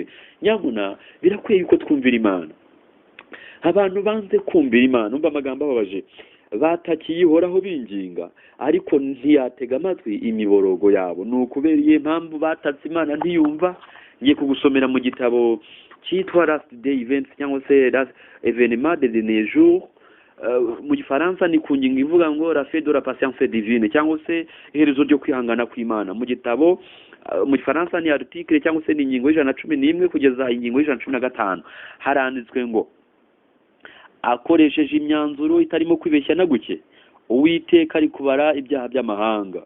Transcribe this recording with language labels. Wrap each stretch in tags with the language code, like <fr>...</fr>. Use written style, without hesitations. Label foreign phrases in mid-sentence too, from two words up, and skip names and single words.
<rw>Nyamuna, birakwiye yuko twumvira Imana. Abantu banze kumvira Imana, umva amagambo ababaje, batakiyihoraho binginga, ariko ntiyatega amatwi imiborogo yabo. Ni ukubera iyo mpamvu batatse Imana ntiyumva. Ngiye kugusomera mu gitabo cyitwa Last Day Events cyangwa se Événement des derniers jours. Mu gifaransa ni ku ngingo ivuga ngo</rw> <fr>la fin de la patience divine,</fr> <rw>cyangwa se iherezo ryo kwihangana kw'Imana. Mu gitabo mu gifaransa ni article cyangwa se ni ingingo y'111 kugeza ingingo y'115. Haranditswe ngo akoresheje imyanzuro itarimo kwibeshya na guke, Uwiteka ari kubara ibyaha by'amahanga.</rw>